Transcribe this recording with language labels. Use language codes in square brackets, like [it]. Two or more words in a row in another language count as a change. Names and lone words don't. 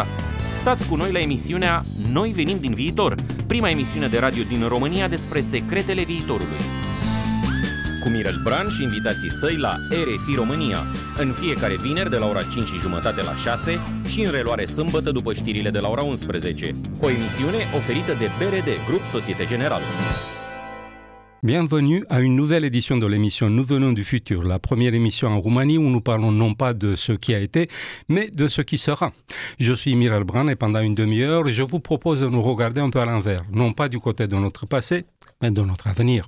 [ro] Stați cu noi la emisiunea Noi venim din viitor, prima emisiune de radio din România despre secretele viitorului. Cu Mirel Bran și invitații săi la RFI România, în fiecare vineri de la ora 5:30 la 6 și în reluare sâmbătă după știrile de la ora 11. O emisiune oferită de BRD, Grup Société Générale. [fr] Bienvenue à une nouvelle édition de l'émission Nous venons du futur, la première émission en Roumanie où nous parlons non pas de ce qui a été, mais de ce qui sera. Je suis Mirel Bran et pendant une demi-heure, je vous propose de nous regarder un peu à l'envers, non pas du côté de notre passé, mais de notre avenir.